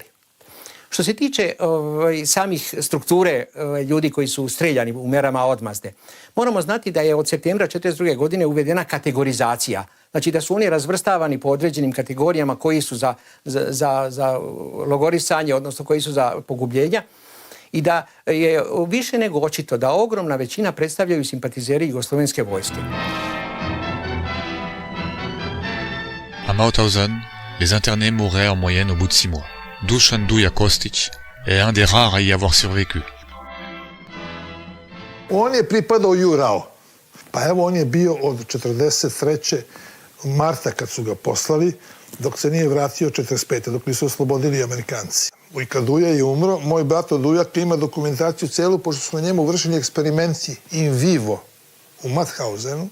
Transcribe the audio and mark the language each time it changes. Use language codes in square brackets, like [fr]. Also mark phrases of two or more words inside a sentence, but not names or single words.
[sr] Što se tiče samih strukture ljudi koji su streljani u merama odmazde, moramo znati da je od septembra 1942. godine uvedena kategorizacija. Znači da su oni razvrstavani po određenim kategorijama koji su za logorisanje, odnosno koji su za pogubljenja i da je više nego očito da ogromna većina predstavljaju simpatizeri jugoslovenske vojske. [fr] À Mauthausen, les internés mouraient en moyenne au bout de 6 mois. Dusan Duja Kostić est un des rares à y avoir survécu. [sr] On je pripadao Jurao. Pa evo, on je bio od 43. marta kad su ga poslali, dok se nije vratio 45. dok nisu oslobodili Amerikanci. Ujka Duja je umro, moj brat od Dujak ima dokumentaciju celu, pošto su na njemu vršeni eksperimenti [la] in vivo [sr] u Mauthausenu.